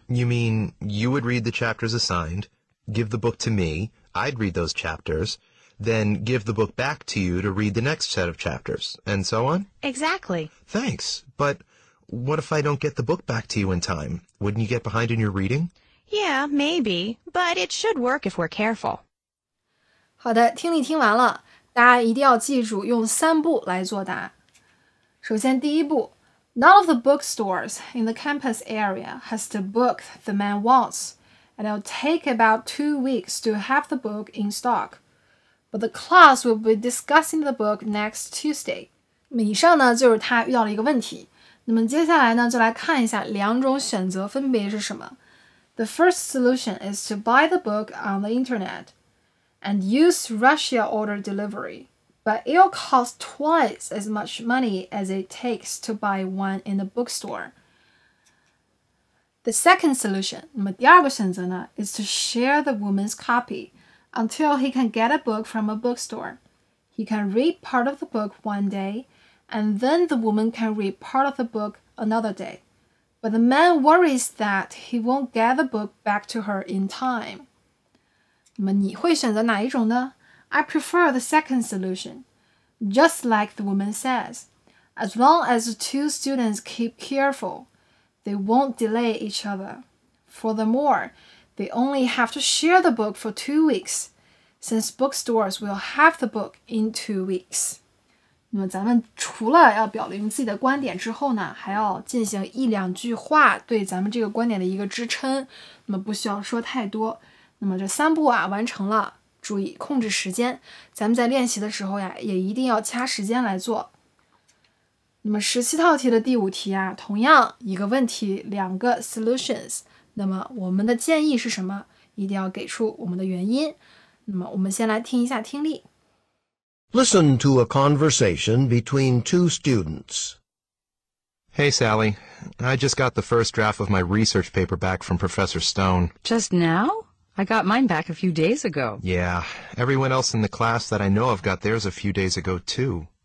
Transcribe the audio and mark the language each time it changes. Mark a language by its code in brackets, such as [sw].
[en] You mean you would read the chapters assigned, give the book to me, I'd read those chapters, then give the book back to you to read the next set of chapters, and so on? Exactly. Thanks, but what if I don't get the book back to you in time? Wouldn't you get behind in your reading? Yeah, maybe, but it should work if we're careful. [zh] 好的，听力听完了，大家一定要记住用3步来作答。首先第1步 [en] None of the bookstores in the campus area has the book the man wants, and it'll take about 2 weeks to have the book in stock. But the class will be discussing the book next Tuesday. [zh] 那么以上呢就是他遇到了一个问题。那么接下来呢就来看一下两种选择分别是什么。 [en] The first solution is to buy the book on the internet and use Russia order delivery, but it'll cost twice as much money as it takes to buy one in the bookstore. The second solution, [zh] 那么第二个选择呢 [en] is to share the woman's copy until he can get a book from a bookstore. He can read part of the book one day, and then the woman can read part of the book another day. But the man worries that he won't get the book back to her in time. [zh] 那么你会选择哪一种呢？ [en] I prefer the second solution. Just like the woman says, as long as the two students keep careful, they won't delay each other. Furthermore, they only have to share the book for 2 weeks, since bookstores will have the book in 2 weeks. [zh] 那么咱们除了要表明自己的观点之后呢，还要进行1、2句话对咱们这个观点的一个支撑，那么不需要说太多。那么这3步啊完成了，注意控制时间，咱们在练习的时候呀也一定要掐时间来做。那么17套题的第5题啊，同样一个问题2个 solutions， 那么我们的建议是什么？一定要给出我们的原因。那么我们先来听一下听力。 [en] Listen to a conversation between two students. Hey, Sally. I just got the first draft of my research paper back from Professor Stone. Just now? I got mine back a few days ago. Yeah, everyone else in the class that I know of got theirs a few days ago, too.